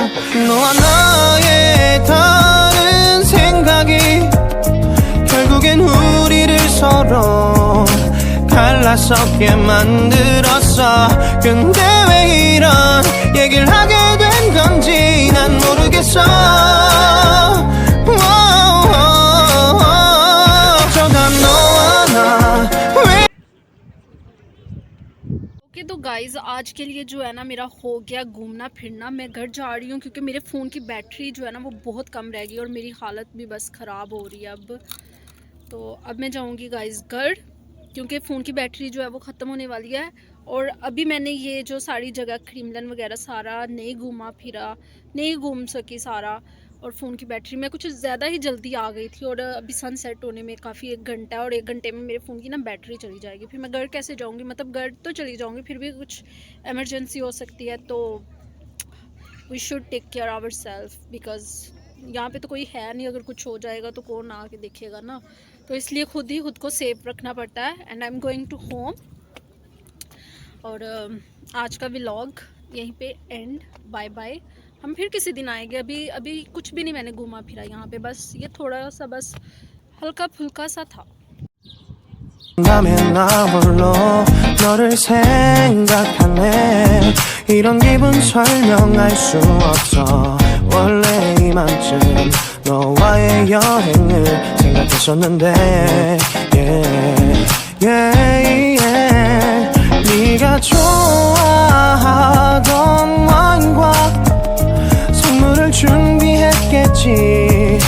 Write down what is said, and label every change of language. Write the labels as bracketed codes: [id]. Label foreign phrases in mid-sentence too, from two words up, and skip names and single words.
[ko] 너와 나의 다른 생각이 결국엔 우리를 서로 갈라서게 만들었어. 근데 왜 이런 얘기를 하게 된 건지 난 모르겠어. 어쩌다 너와 나 [hi] ओके तो गाइज़, आज के लिए जो है ना मेरा हो गया घूमना फिरना। मैं घर जा रही हूँ, क्योंकि मेरे फ़ोन की बैटरी जो है ना वो बहुत कम रह गई, और मेरी हालत भी बस ख़राब हो रही है अब। तो अब मैं जाऊँगी गाइज़ घर, क्योंकि फ़ोन की बैटरी जो है वो ख़त्म होने वाली है। और अभी मैंने ये जो सारी जगह क्रेमलिन वगैरह सारा नहीं घूम सकी सारा, और फ़ोन की बैटरी में कुछ ज़्यादा ही जल्दी आ गई थी, और अभी [en] sun set [hi] होने में काफ़ी 1 घंटा है, और 1 घंटे में मेरे फ़ोन की ना बैटरी चली जाएगी। फिर मैं घर कैसे जाऊँगी? मतलब घर तो चली जाऊँगी, फिर भी कुछ एमरजेंसी हो सकती है, तो [en] we should take care our self, [hi] बिकॉज़ यहाँ पे तो कोई है नहीं। अगर कुछ हो जाएगा तो कौन आके देखेगा ना, तो इसलिए खुद को सेफ रखना पड़ता है। [en] and I am going to home. [hi] और आज का व्लॉग यहीं पे एंड। बाय बाय। हम फिर किसी दिन आएंगे। अभी कुछ भी नहीं मैंने घूमा फिरा यहाँ पे, बस ये थोड़ा सा बस हल्का फुल्का सा था। [ko] 밤에 나 홀로 너를 생각하네. 이런 기분 설명할 수 없어. 원래 이맘쯤 너와의 여행을 생각했었는데 네가 좋아하던 와인과 선물을 준비했겠지.